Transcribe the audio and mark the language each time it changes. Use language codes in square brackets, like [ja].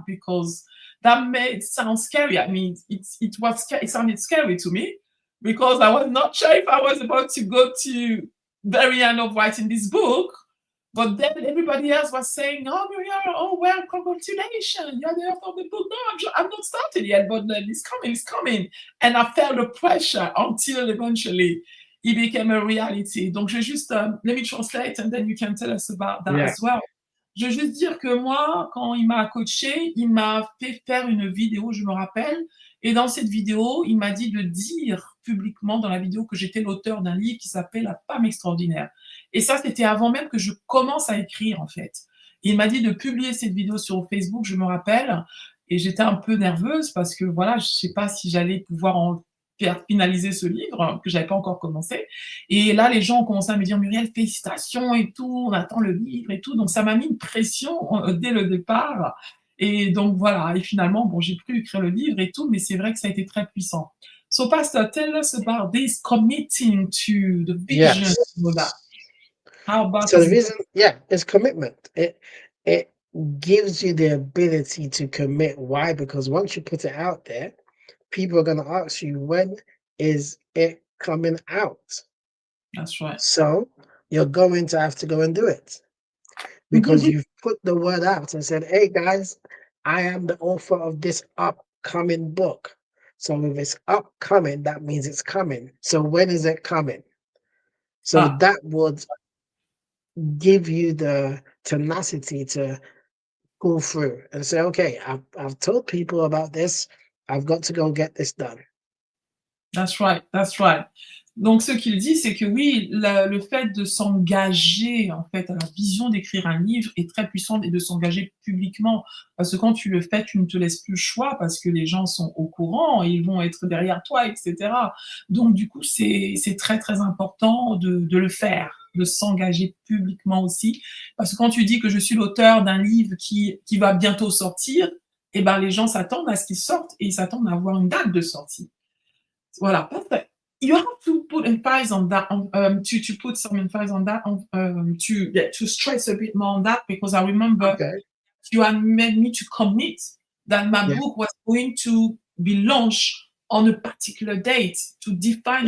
[en] Because that made it sound scary. I mean, it sounded scary to me because I was not sure if I was about to go to very end of writing this book. But then everybody else was saying, "Oh, Maria, oh well, congratulations, you're the author of the book." No, I'm not started yet, but it's coming. And I felt the pressure until eventually it became a reality. [fr] Donc, je vais juste, [en] let me translate and then you can tell us about that Yeah. as well. [fr] Je veux juste dire que moi, quand il m'a coaché, il m'a fait faire une vidéo, je me rappelle. Et dans cette vidéo, il m'a dit de dire publiquement dans la vidéo que j'étais l'auteur d'un livre qui s'appelle La femme extraordinaire. Et ça, c'était avant même que je commence à écrire, en fait. Il m'a dit de publier cette vidéo sur Facebook, je me rappelle. Et j'étais un peu nerveuse parce que voilà, je sais pas si j'allais pouvoir faire finaliser ce livre que j'avais pas encore commencé. Et là, les gens ont commencé à me dire: «Muriel, félicitations et tout, on attend le livre et tout». Donc ça m'a mis une pression, dès le départ et donc voilà et finalement, bon, j'ai pu écrire le livre et tout, mais c'est vrai que ça a été très puissant. [en] So Pastor, tell us about this committing to the vision Yes. and all that. How about So is the it? reason, yeah, is commitment. It gives you the ability to commit. Why? Because once you put it out there, people are going to ask you, when is it coming out? That's right. So you're going to have to go and do it because you've put the word out and said, hey guys, I am the author of this upcoming book. So if it's upcoming, that means it's coming. So when is it coming? So Ah, that would give you the tenacity to go through and say, okay, I've told people about this. I've got to go get this done. that's right, that's right. [fr] Donc ce qu'il dit, c'est que oui, le fait de s'engager en fait à la vision d'écrire un livre est très puissant et de s'engager publiquement. Parce que quand tu le fais, tu ne te laisses plus le choix parce que les gens sont au courant et ils vont être derrière toi, et cetera. Donc du coup, c'est très, très important de le faire, de s'engager publiquement aussi. Parce que quand tu dis que je suis l'auteur d'un livre qui va bientôt sortir, eh ben les gens s'attendent à ce qu'il sorte et ils s'attendent à avoir une date de sortie. Voilà, parfait. [en] You have to put emphasis on that, to put some emphasis on that, to yeah, to stress a bit more on that because I remember Okay. you had made me to commit that my Yeah. book was going to be launched on a particular date to define